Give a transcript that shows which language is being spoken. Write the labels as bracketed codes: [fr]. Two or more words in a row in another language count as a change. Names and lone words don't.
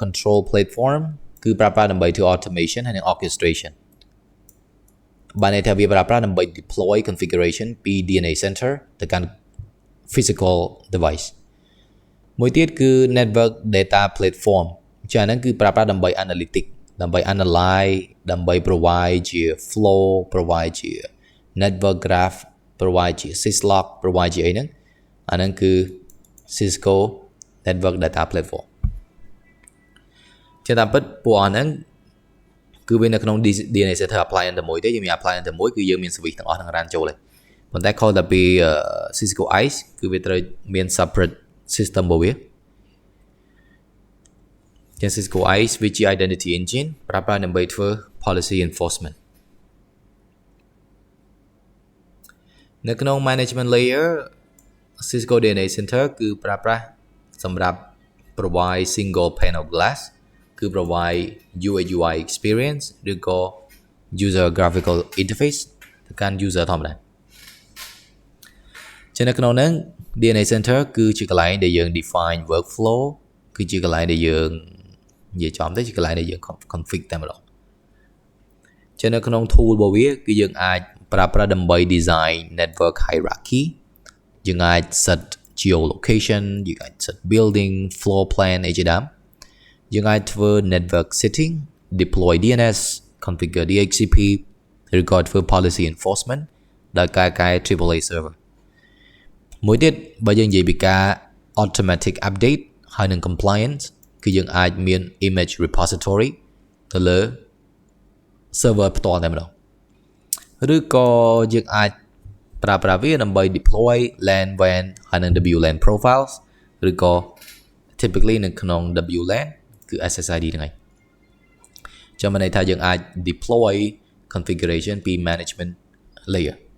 [en] control platform [km] គឺប្រើប្រាស់ដើម្បីធ្វើ automation ហើយនិង orchestration បានន័យថាវាប្រើប្រាស់ដើម្បី [en] deploy configuration [km] ពី DNA center ទៅកាន់ [en] physical device [km] មួយទៀតគឺ [en] network data platform [km] ចាហ្នឹងគឺប្រើប្រាស់ដើម្បី analytic ដើម្បី analyze ដើម្បី provide ជា flow provide ជា [en] network graph [km] provide ជា syslog provide ជាអីហ្នឹងអាហ្នឹងគឺ [en] Cisco network data platform [km] ជាតាមពិតពួកអស់ហ្នឹងគឺវានៅក្នុង DNA center appliance តែមួយទេយើងមាន appliance តែមួយគឺយើងមាន switch ទាំងអស់ហ្នឹង run ចូលទេប៉ុន្តែខុសតែពី Cisco ICE គឺវាត្រូវមាន [en] separate system [km] របស់វា ជា Cisco ICE វាជា [en] identity engine [km] ប្រើប្រាស់ដើម្បីធ្វើ [en] policy enforcement [km] នៅក្នុង [en] management layer [km] Cisco DNA Center គឺប្រើប្រាស់សម្រាប់ [en] provide single pane of glass [km] គឺ [en] provide UI experience [km] ឬក៏ [en] user graphical interface [km] ទៅកាន់ user ធម្មតា ចឹងនៅក្នុងហ្នឹង DNA Center គឺជាកន្លែងដែលយើង [en] define workflow [km] គឺជាកន្លែងដែលយើងនិយាយចំទៅជាកន្លែងដែលយើង config តែម្ដងចឹងនៅក្នុង tool របស់វាគឺយើងអាច ប្រើប្រាស់ដើម្បី [en] design network hierarchy [km] យើងអាច [en] set geolocation [km] យើងអាច [en] set building floor plan [km] អីជាដើមយើងអាចធ្វើ network [en] setting deploy DNS configure DHCP [km] ឬក៏ធ្វើ [en] policy enforcement [km] ដោយការកែ [en] AAA server [km] មួយទៀតបើ យើងនិយាយពីការ [en] automatic update [km] ហើយនិង compliance គឺយើងអាចមាន [en] image repository [km] ទៅលើ server ផ្ទាល់តែម្ដងឬក៏យើងអាចប្រើប្រាស់វាដើម្បី [en] deploy LAN WAN [km] ហើយនិង [en] WLAN profiles [km] ឬក៏ typically នៅក្នុង WLAN គឺ SSID ហ្នឹងឯងចាំន័យថាយើងអាច [en] deploy configuration [km] ពី [en] management layer